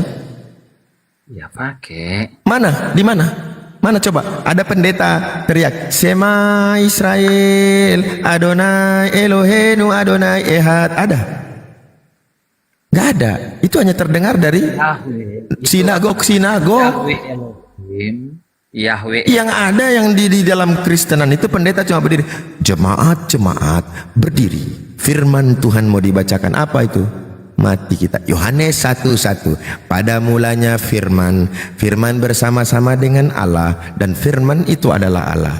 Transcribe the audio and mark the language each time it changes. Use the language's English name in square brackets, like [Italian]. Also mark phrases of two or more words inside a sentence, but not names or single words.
[Indonesian] Ya pakai. Mana? Di mana? Mana coba? Ada pendeta teriak [Hebrew] שמע ישראל, אדוני אלוהינו, אדוני אחד. [Indonesian] Ada? Gak ada. Itu hanya terdengar dari sinagog. Yahweh Elohim. Yahweh. Yang ada yang di dalam Kristenan itu pendeta cuma berdiri. Jemaat berdiri. Firman Tuhan mau dibacakan. Apa itu? Mati kita. Yohanes 1:1. Pada mulanya firman. Firman bersama-sama dengan Allah. Dan firman itu adalah Allah.